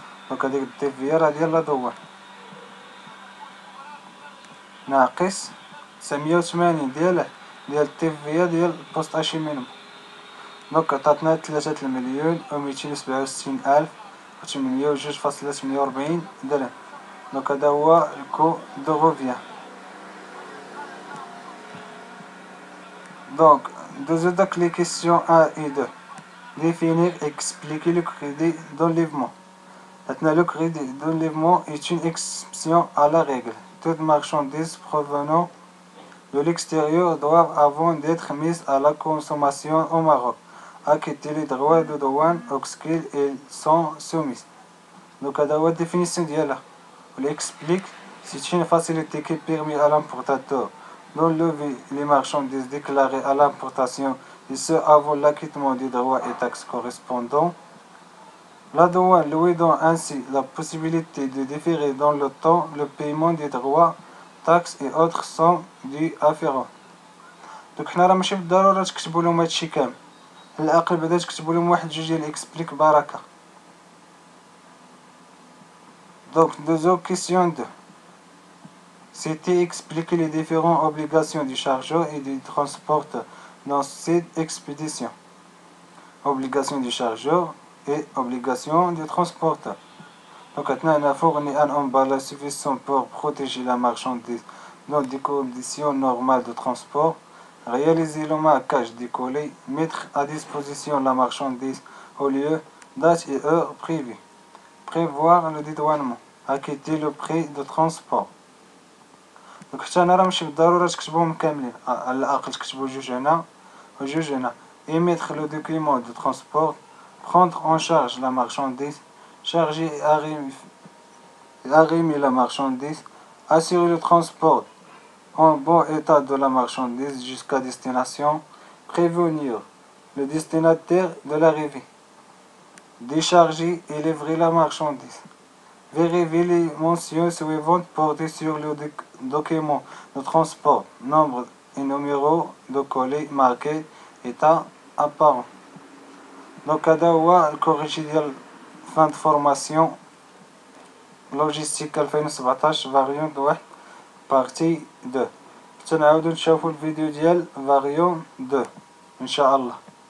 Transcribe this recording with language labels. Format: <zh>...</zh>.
<ar>دونك هاديك التيفيا راه ديال لا دوان، ناقص 980 ديال التيفيا ديال بوست اشيمينو. دونك عطاتنا 3,267,802.48 درهم. دونك هذا هو الكو دو غوفيان.</ar> <fr>Donc, donc les questions 1 et 2. Définir, expliquer le crédit d'enlèvement. Maintenant, le crédit d'enlèvement est une exception à la règle. Toutes marchandises provenant de l'extérieur doivent, avant d'être mises à la consommation au Maroc, acquitter les droits de douane auxquels elles sont soumises. Donc, la définition d'Yala. On explique, c'est une facilité qui permet à l'importateur d'enlever les marchandises déclarées à l'importation et ce avant l'acquittement des droits et taxes correspondants. La douane lui donne ainsi la possibilité de différer dans le temps le paiement des droits, taxes et autres sommes dues afférentes.</fr> <ar>Donc حنا راه ماشي بالضرورة تكتبوا لهم هادشي كامل، على الأقل بعدا تكتبوا لهم واحد جوج ديال اكسبليك بركة.</ar> <fr>Donc deuxième question 2. C'était expliquer les différentes obligations du chargeur et du transporteur dans cette expédition. Obligation du chargeur et obligation du transporteur. Donc maintenant, on a fourni un emballage suffisant pour protéger la marchandise dans des conditions normales de transport. Réaliser le marquage des colis, mettre à disposition la marchandise au lieu, date et heure prévue. Prévoir le dédouanement. Acquitter le prix de transport.</fr> <ar>Donc حتى انا راه ماشي بالضرورة تكتبوهم كاملين، على الأقل تكتبو جوج هنا وجوج هنا.</ar> <fr>Émettre le document de transport, prendre en charge la marchandise, charger et arrimer la marchandise, assurer le transport en bon état de la marchandise jusqu'à destination, prévenir le destinataire de l'arrivée, décharger et livrer la marchandise. Vérifier les mentions suivantes portées sur le document de transport, nombre et numéro de colis marqué état apparent.</fr> <ar>Donc هذا هو الكوريجي ديال fin de formation لوجيستيك 2017 فاريون 1 بارتي 2. حتى نعاودو نشوفو الفيديو ديال فاريون 2 ان شاء الله.</ar>